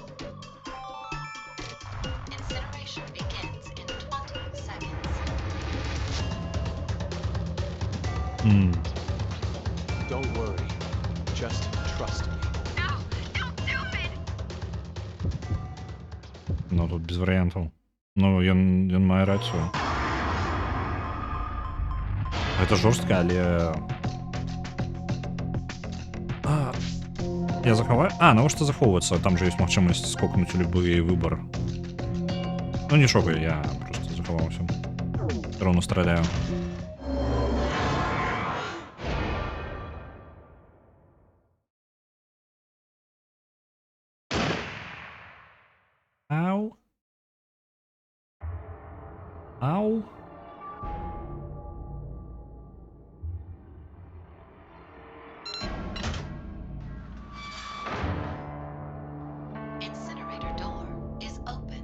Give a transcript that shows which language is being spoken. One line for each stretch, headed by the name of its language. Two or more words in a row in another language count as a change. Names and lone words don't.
English: Incineration begins in 20 seconds. Don't worry. Just trust me. No, don't do it!
Belarusian: Ну, тут без варыянтаў. Ну, ён мае рацію. Гэта жорстка, але... Я захаваю... навошта захоўвацца? Там же ёсць магчымасць скокнуць у любы выбар. Ну, нічога, я просто захаваўся.
Russian: Всё равно
Belarusian: страляю. Ау. Ау.
English: Incinerator door is open.